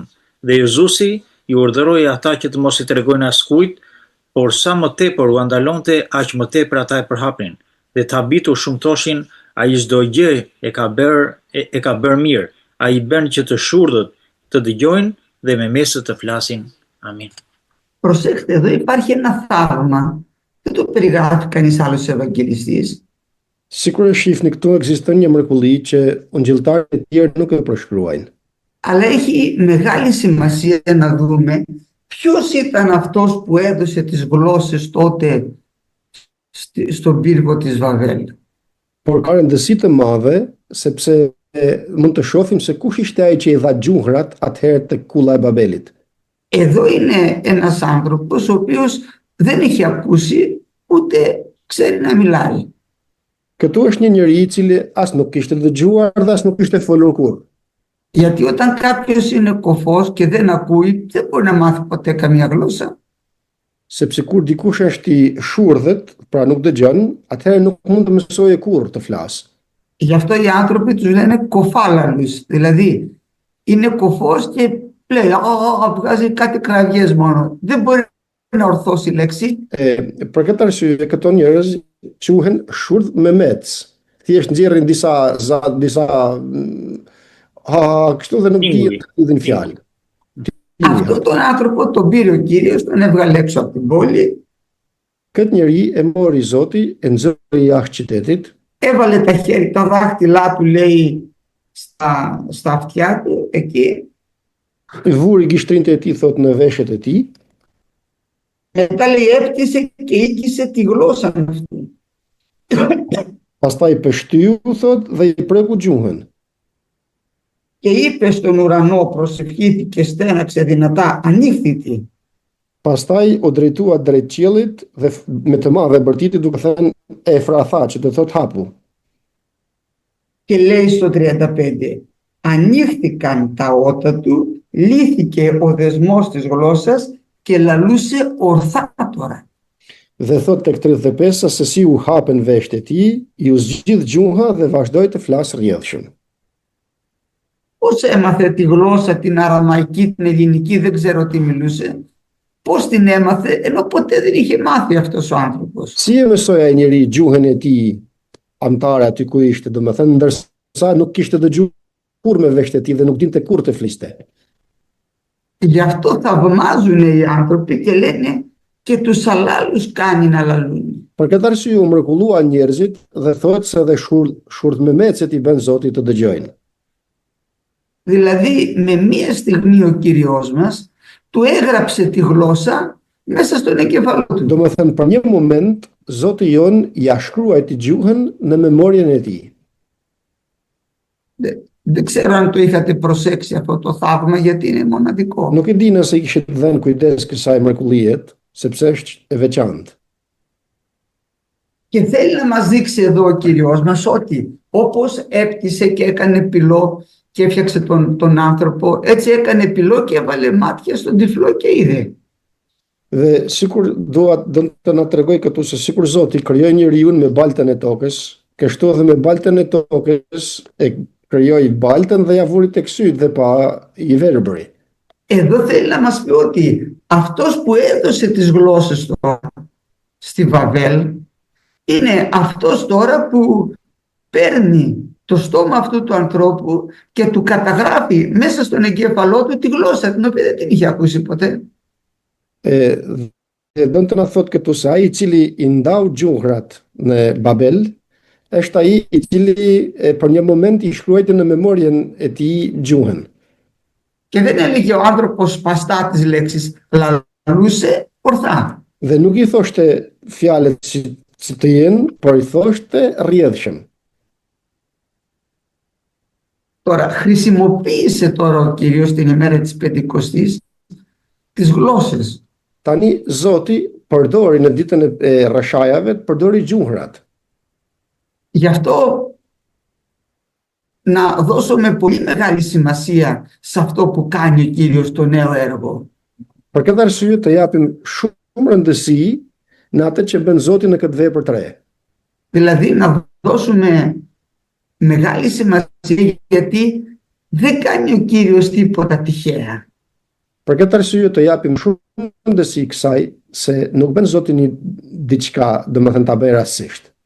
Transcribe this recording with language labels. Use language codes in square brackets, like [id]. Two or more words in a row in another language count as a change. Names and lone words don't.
[sq] Dhe Jezusi i urdhëroi ata që të mos i tregojnë askujt, por sa më tepër u andalonte, aq më tepër ata e përhapnin. Dhe të habitur shumë thoshin, ai çdo gjë e ka bërë mirë. Ai bën që të shurdhët të dëgjojnë dhe me mesë të flasin. Amin. [el] Προσέξτε, εδώ υπάρχει ένα θαύμα. Δεν το περιγράφει κανείς άλλος ευαγγελιστής. [sq] Sikur e shihni këtu ekziston një mrekulli që ungjilltarët e tjerë nuk e përshkruajnë. [el] Αλλά έχει μεγάλη σημασία να δούμε ποιος ήταν αυτός που έδωσε τις γλώσσες τότε στον πύργο της Βαβέλ. [sq] Por ka rëndësi të madhe sepse mund të shohim se kush ishte ai që i dha gjuhrat atëherë tek kulla e Babelit. [el] Εδώ είναι ένας άνθρωπος ο οποίος δεν έχει ακούσει ούτε ξέρει να μιλάει. [sq] Këtu është një njeri I cili as nuk kishte dëgjuar dhe as nuk kishte folur kurrë. [el] Γιατί όταν κάποιος είναι κωφός και δεν ακούει, δεν μπορεί να μάθει ποτέ καμία γλώσσα. [sq] Sepse kur dikush është I shurdhët, pra nuk dëgjon, atëherë nuk mund të mësojë kurrë të flasë. [el] Γι' αυτό οι άνθρωποι τους λένε κοφάλαλους, δηλαδή είναι κωφός και λέει, βγάζει κάτι κραυγές μόνο. Δεν μπορεί να ορθώσει λέξη. [sq] Për këtë arsye, këto njerëz quhen shurdh me mec. Thjesht nxjerrin disa kështu dhe nuk dihin fjalë. [el] Αυτό τον άνθρωπο τον πήρε ο Κύριος, τον έβγαλε έξω από την πόλη. [sq] Këtë njeri e mori Zoti, e nxorri jashtë qytetit. [el] Έβαλε τα δάχτυλά του, λέει, στα αυτιά του, εκεί. [sq] Vuri gishtrinë e tij thot në veshët e tij. [el] Μετά, λέει, έπτυσε και οίκησε τη γλώσσα αυτή. [sq] Pastaj pështyu thot dhe I preku gjuhën. [el] Και είπε στον ουρανό, προσευχήθηκε, στέναξε δυνατά, ανοίχθητη. [sq] Pastaj u drejtua drejt qiellit dhe me të madhe bërtiti duke thënë Efratha, që do thot hapu. [el] Και λέει στο 35, ανοίχθηκαν τα ότα του, λύθηκε ο δεσμός της γλώσσας και λαλούσε ορθά τώρα. [sq] Dhe thot tek 35 se si u hapen veshët e tij, I u zgjidh gjuha dhe vazhdoi të flasë rrjedhshëm. [el] Πώς έμαθε τη γλώσσα, την αραμαϊκή, την ελληνική, δεν ξέρω τι μιλούσε. Πώς την έμαθε, ενώ ποτέ δεν είχε μάθει αυτός ο άνθρωπος. [sq] Si e mësoi ai njeri gjuhën e tij amtare aty ku ishte, domethënë ndërsa nuk kishte dëgjuar kurrë me veshët e tij dhe nuk dinte kurrë të fliste. [el] Γι' αυτό θαυμάζουν οι άνθρωποι και λένε και τους αλλάλους κάνει να λαλούν. [sq] Për këtë arsye u mrekulluan njerëzit dhe thotë se edhe shurdhmemecet I bën Zoti të dëgjojnë. [el] Δηλαδή με μία στιγμή ο Κύριος μας του έγραψε τη γλώσσα μέσα στον εγκέφαλό του. [sq] Domethënë për një moment Zoti jon ja shkruaj të gjuhën në memorien e tij. [el] Δεν ξέρω αν το είχατε προσέξει αυτό το θαύμα, γιατί είναι μοναδικό. [sq] Nuk e di nëse I kishit dhënë kujdes kësaj mrekullie, sepse është e veçantë. [el] Και θέλει να μας δείξει εδώ ο Κύριος μας ότι όπως έπτυσε και έκανε πυλό και έφτιαξε τον άνθρωπο, έτσι έκανε πυλό και έβαλε μάτια στον τυφλό και είδε. [sq] Dhe sikur do të na tregoj këtu se sikur Zoti krijoi njeriu me baltën e tokës, kështu edhe me baltën e tokës e krijoi baltën dhe ja vuri tek syt dhe pa I verbëri. [el] Εδώ θέλει να μας πει ότι αυτός που έδωσε τις γλώσσες τώρα στη Βαβέλ είναι αυτός τώρα που παίρνει το στόμα αυτού του ανθρώπου και του καταγράφει μέσα στον εγκέφαλό του τη γλώσσα την οποία δεν την είχε ακούσει ποτέ. [sq] Do të na thotë këtu se ai I cili I ndau gjuhrat në Babel është ai I cili për një moment I shkruajti në memorien e tij gjuhën. [el] Και δεν έλεγε ο άνθρωπος σπαστά τις λέξεις, λαλούσε ορθά. [sq] Dhe nuk I thoshte fjalët si të jenë, por I thoshte rrjedhshëm. [el] Τώρα χρησιμοποίησε τώρα ο Κύριος την ημέρα της Πεντηκοστής τις γλώσσες. [sq] Tani Zoti përdori në ditën e rrashajave, përdori gjuhrat. [el] Γι' αυτό να δώσουμε πολύ μεγάλη σημασία σε αυτό που κάνει ο Κύριος στο νέο έργο. [sq] Për këtë arsye të japim shumë rëndësi në atë që bën Zoti në këtë vepër të re. [el] Δηλαδή να δώσουμε μεγάλη σημασία γιατί δεν κάνει ο Κύριος τίποτα τυχαία. [sq] Për këtë arsye të japim shumë rëndësi kësaj se nuk bën Zoti një diçka, domethënë ta bëj rastësisht.